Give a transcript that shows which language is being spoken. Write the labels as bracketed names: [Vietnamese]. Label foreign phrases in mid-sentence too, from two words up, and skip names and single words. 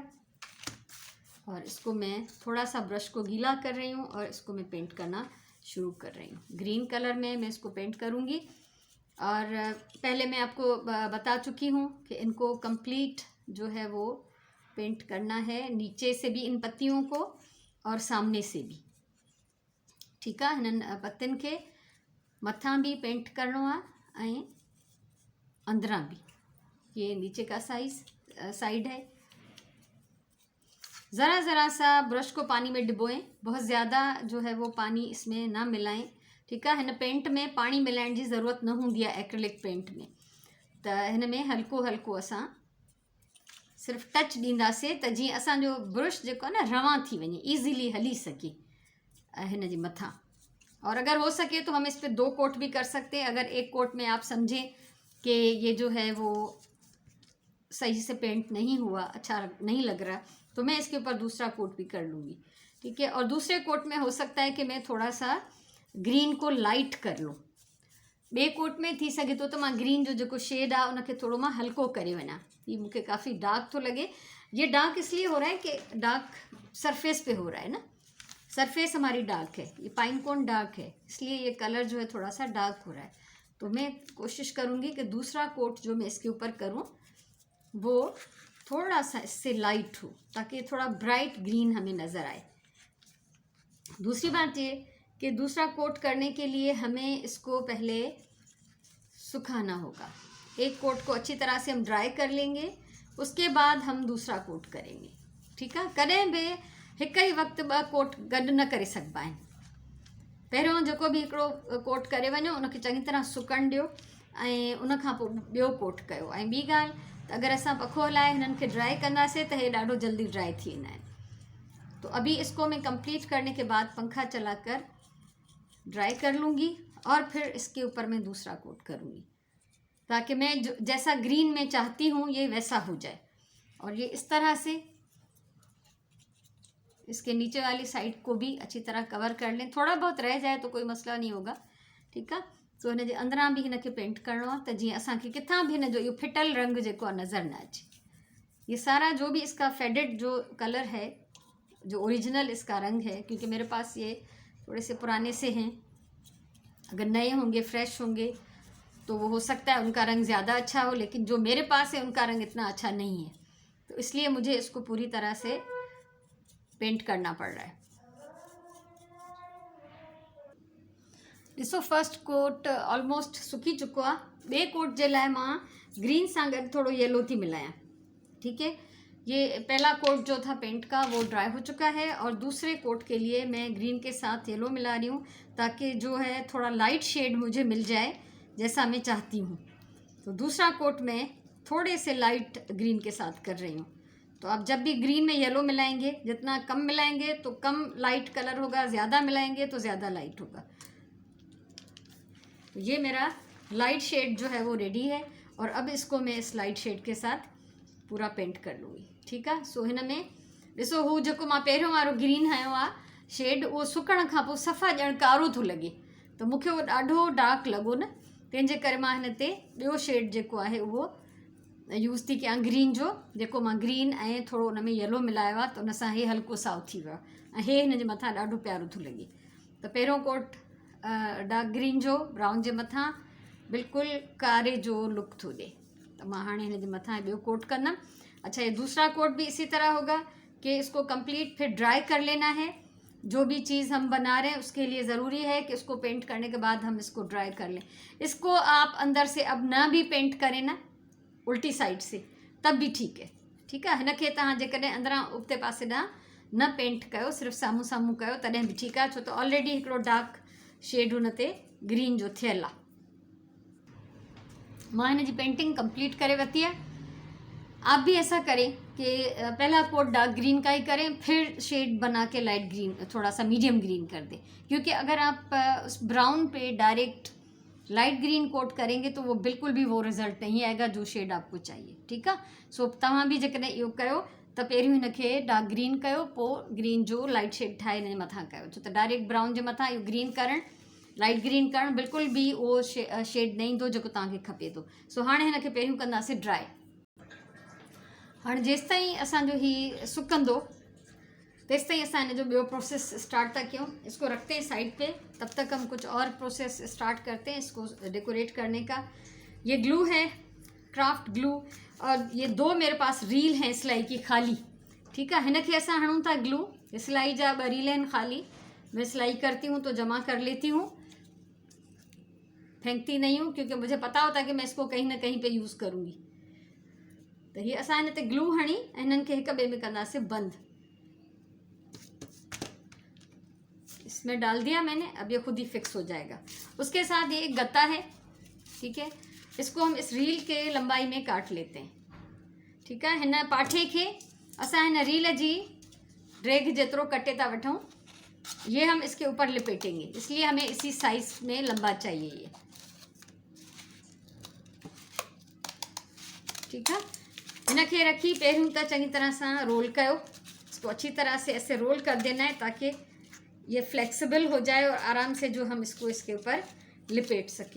[Hindi] और इसको मैं थोड़ा सा ब्रश को गीला कर रही हूँ और इसको मैं पेंट करना शुरू कर रही हूँ। [English] green colour [Hindi] में मैं इसको पेंट करूँगी। और पहले मैं आपको बता चुकी हूँ कि इनको कंप्लीट जो है वो पेंट करना है, नीचे से भी इन पत्तियों को और सामने से भी, ठीक है। [Sindhi] हिननि पत्तियुनि खे मथां भी पेंट करणो आहे ऐं अंदरां भी। [Hindi] ये नीचे का साइड है। ज़रा ज़रा सा ब्रश को पानी में डिबोएं, बहुत ज़्यादा जो है वो पानी इसमें ना मिलाएं, ठीक है। [Sindhi] हिन पेंट में पानी मिलाइण जी ज़रूरत न हूंदी आहे [English] acrylic paint [Sindhi] में। त हिन में हल्को हल्को असां सिर्फ़ु टच ॾींदासीं त जीअं असांजो ब्रश जेको आहे न रवां थी वञे, ईज़िली हली सके हिन जे मथां। [Hindi] और अगर हो सके तो हम इस पर 2 कोट भी कर सकते हैं। अगर एक कोट में आप समझें कि ये जो है वो सही से पेंट नहीं हुआ, अच्छा नहीं लग रहा, तो मैं इसके ऊपर दूसरा कोट भी कर लूँगी, ठीक है। और दूसरे कोट में हो सकता है कि मैं थोड़ा सा ग्रीन को लाइट कर लूँ। [Sindhi] बे कोट में थी सके तो मां ग्रीन जो जो शेड आहे उनके थोड़ा मां हल्को करे वञा। [Hindi] ये मुझे काफ़ी डार्क तो लगे। ये डार्क इसलिए हो रहा है कि [English] dark surface [Hindi] पे हो रहा है ना, सरफेस हमारी डार्क है, ये [English] pine cone [Hindi] डार्क है, इसलिए ये कलर जो है थोड़ा सा डार्क हो रहा है। तो मैं कोशिश करूँगी कि दूसरा कोट जो मैं इसके ऊपर करूँ वो थोड़ा सा इससे लाइट हो, ताकि थोड़ा [English] bright green [Hindi] हमें नज़र आए। दूसरी बात ये कि दूसरा कोट करने के लिए हमें इसको पहले सुखाना होगा। एक कोट को अच्छी तरह से हम ड्राई कर लेंगे, उसके बाद हम दूसरा कोट करेंगे, ठीक है। [Sindhi] कॾहिं बि हिकु ई वक़्तु 2 कोट गॾु न करे सघिबा आहिनि। पहिरियों जेको बि हिकिड़ो कोट करे वञो उनखे चङी तरह सुकण ॾियो ऐं उन खां पोइ ॿियो कोट कयो। ऐं ॿी ॻाल्हि त अगरि असां पखो हलाए हिननि खे ड्राई कंदासीं त हे ॾाढो जल्दी ड्राई थी वेंदा आहिनि। [Hindi] तो अभी इसको मैं कंप्लीट करने के बाद पंखा चलाकर ड्राई कर लूँगी और फिर इसके ऊपर मैं दूसरा कोट करूँगी, ताकि मैं जैसा ग्रीन में चाहती हूँ ये वैसा हो जाए। और ये इस तरह से इसके नीचे वाली साइड को भी अच्छी तरह कवर कर लें। थोड़ा बहुत रह जाए तो कोई मसला नहीं होगा, ठीक है। सो हिन जे अंदरां भी हिनखे पेंट करणो आहे त जीअं असांखे किथां भी हिन जो इहो फिटल रंग जेको आहे नज़र न अचे। ये सारा जो भी इसका फेडेड जो कलर है, जो ओरिजिनल इसका रंग है, क्योंकि मेरे पास ये थोड़े से पुराने से हैं, अगर नए होंगे फ्रेश होंगे तो वो हो सकता है उनका रंग ज़्यादा अच्छा हो, लेकिन जो मेरे पास है उनका रंग इतना अच्छा नहीं है, तो इसलिए मुझे इसको पूरी तरह से पेंट करना पड़ रहा है। [Sindhi] ॾिसो [English] first coat almost [Sindhi] सुकी चुको आहे। ॿिए कोट जे लाइ मां ग्रीन सां गॾु थोड़ो येलो थी मिलायां, [Hindi] ठीक है। ये पहला कोट जो था पेंट का वो ड्राई हो चुका है और दूसरे कोट के लिए मैं ग्रीन के साथ येलो मिला रही हूँ, ताकि जो है थोड़ा [English] light shade [Hindi] मुझे मिल जाए जैसा मैं चाहती हूँ। तो दूसरा कोट मैं थोड़े से [English] light green [Hindi] के साथ कर रही हूँ। तो आप जब भी ग्रीन में येलो मिलाएंगे, जितना कम मिलाएंगे तो कम [English] light colour [Hindi] होगा, ज़्यादा मिलाएंगे तो ज़्यादा लाइट होगा। तो ये मेरा [English] light shade [Hindi] जो है वो रेडी है और अब इसको मैं इस [English] light shade [Hindi] के साथ पूरा पेंट कर लूँगी, ठीक है। [Sindhi] सो हिन में ॾिसो हू जेको मां पहिरियों वारो ग्रीन हयो आहे शेड, उहो सुकण खां पोइ सफ़ा ॼण कारो थो लॻे, त मूंखे उहो ॾाढो डार्क लॻो न, तंहिंजे करे मां हिन ते ॿियो शेड जेको आहे उहो यूज़ थी कयां, ग्रीन जो, जेको मां ग्रीन ऐं थोरो उन में येलो मिलायो आहे, त उन सां हे हल्को साओ थी वियो आहे ऐं हे हिन जे मथां ॾाढो प्यारो थो लॻे। तो पहिरियों कोट [English] dark green [Sindhi] जो ब्राउन जे मथां बिल्कुल कारे जो लुक थो दे। [Hindi] तो मैं [Sindhi] हाँ हिन जे मथां ॿियो कोट करना। [Hindi] अच्छा, ये दूसरा कोट भी इसी तरह होगा कि इसको कंप्लीट फिर ड्राई कर लेना है। जो भी चीज़ हम बना रहे हैं उसके लिए ज़रूरी है कि इसको पेंट करने के बाद हम इसको ड्राई कर लें। इसको आप अंदर से अब ना भी पेंट करें ना उल्टी साइड से तब भी ठीक है। [Sindhi] ठीकु आहे, हिनखे तव्हां जेकॾहिं अंदरां उबते पासे ॾांहुं न पेंट कयो, सिर्फ़ु साम्हूं साम्हूं कयो तॾहिं बि ठीकु आहे, छो त ऑलरेडी हिकिड़ो [English] dark shade [Sindhi] हुन ते ग्रीन जो थियल आहे। मां हिन जी [English] painting complete [Sindhi] करे वरिती आहे। [Hindi] आप भी ऐसा करें कि पहला कोट [English] dark green [Hindi] का ही करें, फिर शेड बना के [English] light green, [Hindi] थोड़ा सा [English] medium green [Hindi] कर दें, क्योंकि अगर आप उस ब्राउन पे [English] direct light green coat [Hindi] करेंगे तो वो बिल्कुल भी वो रिजल्ट नहीं आएगा जो शेड आपको चाहिए। [Sindhi] ठीकु आहे, सो तव्हां बि जेकॾहिं इहो कयो त पहिरियों हिनखे [English] dark green [Sindhi] कयो, पोइ ग्रीन जो [English] light shade [Sindhi] ठाहे हिन जे मथां कयो, छो त [English] direct brown [Sindhi] जे मथां इहो ग्रीन करणु, [English] light green [Sindhi] करणु बिल्कुलु बि उहो शेड न ईंदो जेको तव्हांखे खपे थो। सो हाणे हिनखे पहिरियों कंदासीं ड्राई। हाँ जेस ताईं असांजो ही सुकंदो तेस ताईं असां हिन जो ॿियो [English] process start [Sindhi] था कयूं। [Hindi] इसको रखते हैं साइड पे, तब तक हम कुछ और [English] process start [Hindi] करते हैं इसको डेकोरेट करने का। ये ग्लू है, [English] craft glue, [Hindi] और ये 2 मेरे पास रील हैं सिलाई की खाली। ठीक है, [Sindhi] हिनखे असां हणूं था ग्लू, सिलाई जा 2 रील [Hindi] हैं खाली। मैं सिलाई करती हूँ तो जमा कर लेती हूँ, फेंकती नहीं हूँ, क्योंकि मुझे पता होता है कि मैं इसको कहीं ना कहीं पे यूज़ करूँगी। [Sindhi] तो ये असां हिन ते ग्लू हणी इन्हनि खे हिक ॿिए में कंदासीं बंद। [Hindi] इसमें डाल दिया मैंने, अब ये खुद ही फिक्स हो जाएगा। उसके साथ ये एक गत्ता है, ठीक है, इसको हम इस रील के लंबाई में काट लेते हैं। ठीक है, [Sindhi] हिन पाठे के असां हिन रील जी ड्रैग जेतिरो कटे था वठूं, [Hindi] ये हम इसके ऊपर लिपेटेंगे, इसलिए हमें इसी साइज में लंबा चाहिए ये। ठीक है, [Sindhi] इनके रखी पहिरियों तो चंगी तरह से रोल कयो, [Hindi] इसको अच्छी तरह से ऐसे रोल कर देना है ताकि ये फ्लेक्सिबल हो जाए और आराम से जो हम इसको इसके ऊपर लिपेट सकें।